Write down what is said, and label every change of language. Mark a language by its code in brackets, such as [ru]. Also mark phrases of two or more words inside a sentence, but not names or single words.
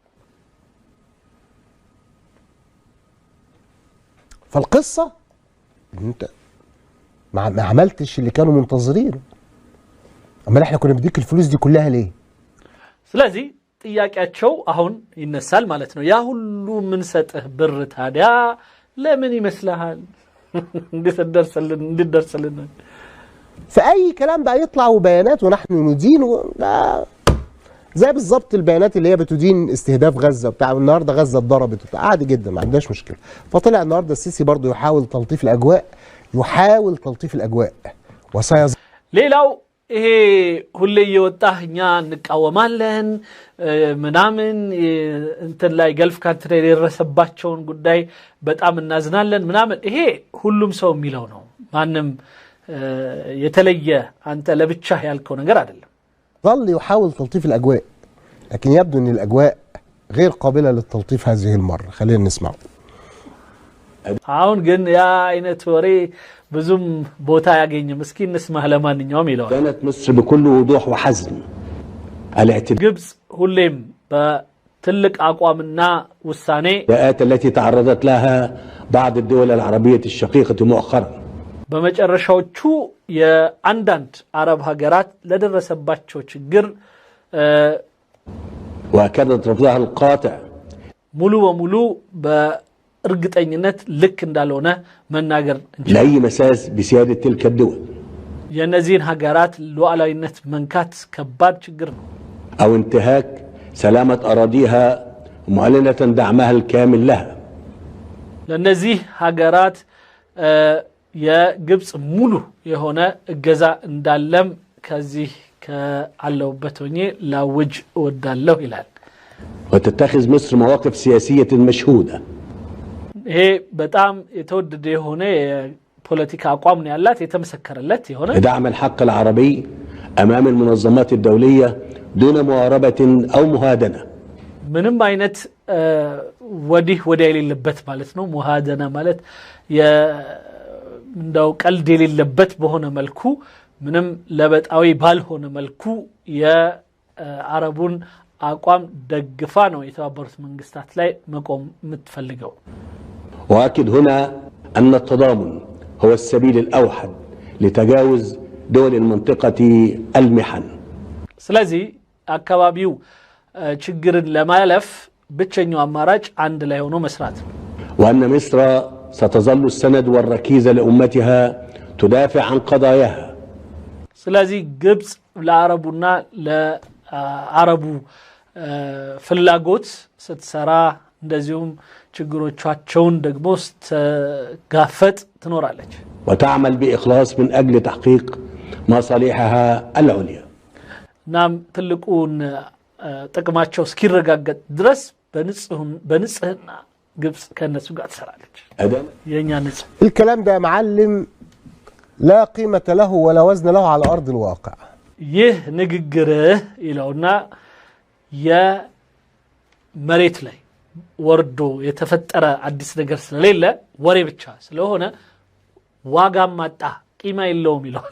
[ar] فالقصة انت ما عملتش اللي كانوا منتظرينه. اما احنا كنا بديك الفلوس دي كلها ليه؟ [am] ስለዚህ ጥያቄያቸው አሁን ይነሳል ማለት ነው። ያ ሁሉ ምን ሰጥህ ብር ታዲያ ለምን ይመስልሃል? እንድደርስልን [ar] فأي كلام بقى يطلع وبيانات ونحن ندين زي بالظبط البيانات اللي هي بتدين استهداف غزة بتاع النهارده غزة اتضربت عادي جدا ما عندناش مشكلة. فطلع النهارده السيسي برضه يحاول تلطيف الأجواء وسيظل [am] ሌላው ይሄ ሁሌ እየወጣኛ እንቃወማለን ምናምን እንትን ላይ [en] Gulf country [am] የደረሰባቸውን ጉዳይ በጣም እናዝናለን ምናምን ይሄ ሁሉም ሰው የሚለው ነው። ማንም የተለየ አንተ ለብቻህ ያልከው ነገር አይደለም። [ar] ظل يحاول تلطيف الأجواء لكن يبدو أن الأجواء غير قابلة للتلطيف هذه المرة. خلينا نسمعه. [am] አሁን ግን ያ አይነት ወሬ ብዙም ቦታ ያገኘ ምስኪን نسمع ለማንኛውም ይላል። [ar] كانت مصر بكل وضوح وحزم [am] ግብጽ ሁሌም በትልቅ አቋምና ውሳኔ [ar] التي تعرضت لها بعض الدول العربية الشقيقة مؤخرا [am] በመጨረሻዎቹ የአንዳንድ አረብ ሀገራት ለደረሰባቸው ችግር [ar] وأكدت رفضها القاطع [am] ሙሉ በሙሉ በእርግጠኝነት ልክ እንዳልሆነ መናገር እንችላለን። [ar] لأي مساس بسيادة تلك الدول [am] የነዚህን ሀገራት ሉዓላዊነት መንካት ከባድ ችግር ነው። [ar] أو انتهاك سلامة أراضيها معلنة دعمها الكامل لها [am] ለነዚህ ሀገራት የግብጽ ሙሉ የሆነ እገዛ እንዳለም ከዚህ ከአለውበት ሆኜ ላውጅ እወዳለሁ ይላል። [ar] وتتخذ مصر مواقف سياسية مشهودة [am] ይሄ በጣም የተወደደ የሆነ የፖለቲካ አቋም ነው ያላት የተመሰከረለት የሆነ [ar] دعم الحق العربي أمام المنظمات الدولية دون مواربة أو مهادنة [am] ምንም አይነት ወዲህ ወዲያ የሌለበት ማለት ነው። ሙሃደና ማለት እንደው ቀልድ የሌለበት በሆነ መልኩ ምንም ለበጣዊ ባልሆነ መልኩ የአረቡን አቋም ደግፋ ነው የተባበሩት መንግስታት ላይ መቆም የምትፈልገው። [ar] وأكد هنا أن التضامن هو السبيل الأوحد لتجاوز دول المنطقة المحن. [am] ስለዚህ አካባቢው ችግርን ለማለፍ ብቸኛው አማራጭ አንድ ላይ ሆኖ መስራት ነው። [ar] وأن مصر ستظل السند والركيزة لأمتها تدافع عن قضاياها. [am] ስለዚህ ግብጽ ለአረቡና ለአረቡ ፍላጎት ስትሰራ እንደዚሁም ችግሮቻቸውን ደግሞ ስትጋፈጥ ትኖራለች። [ar] وتعمل بإخلاص من أجل تحقيق مصالحها العليا. [am] ናም ትልቁን ጥቅማቸው እስኪረጋገጥ ድረስ በንጽህና ግብጽ ከነሱ ጋር ትሰራለች። የኛ ንጽህ [ar] الكلام ده يا معلم لا قيمة له ولا وزن له على أرض الواقع. [am] ይህ ንግግርህ ይለውና የመሬት ላይ ወርዶ የተፈጠረ አዲስ ነገር ስለሌለ ወሬ ብቻ ስለሆነ ዋጋም ማጣ ቂማ የለውም ይለዋል።